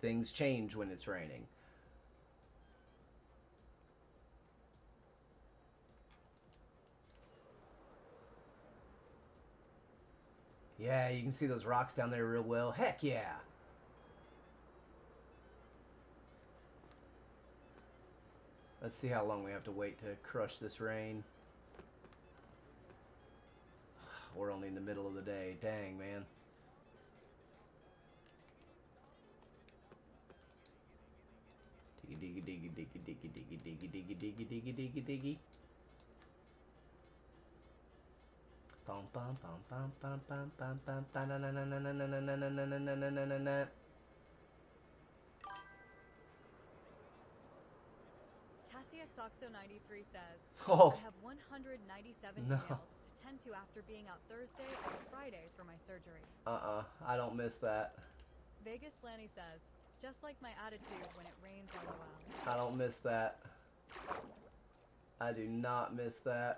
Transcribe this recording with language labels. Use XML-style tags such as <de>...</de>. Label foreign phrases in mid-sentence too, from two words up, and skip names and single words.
<en>Things change when it's raining. Yeah, you can see those rocks down there real well. Heck yeah! Let's see how long we have to wait to crush this rain. We're only in the middle of the day. Dang, man. Diggy, diggy, diggy, diggy, diggy, diggy, diggy, diggy, diggy, diggy, diggy. Bum bum bum bum bum bum bum bum bum na na na na na na na na na na na na na na. CassieXOxo93 says, Oh. I have 197 No. emails to tend to after being out Thursday and Friday for my surgery. I don't miss that. Vegas Lanny says, just like my attitude when it rains LOL. I don't miss that. I do not miss that.</en>